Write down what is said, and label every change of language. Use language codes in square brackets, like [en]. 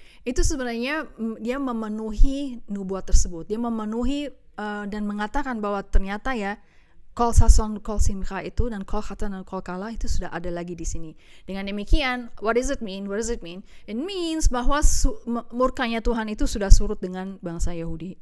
[id] Itu sebenarnya dia memenuhi nubuat tersebut. Dia memenuhi dan mengatakan bahwa ternyata ya [he] kol sason, kol simcha [id] itu dan [he] kol khatan [id] dan [he] kol kala [id] itu sudah ada lagi di sini. Dengan demikian, [en] what does it mean? It means [id] bahwa murkanya Tuhan itu sudah surut dengan bangsa Yahudi.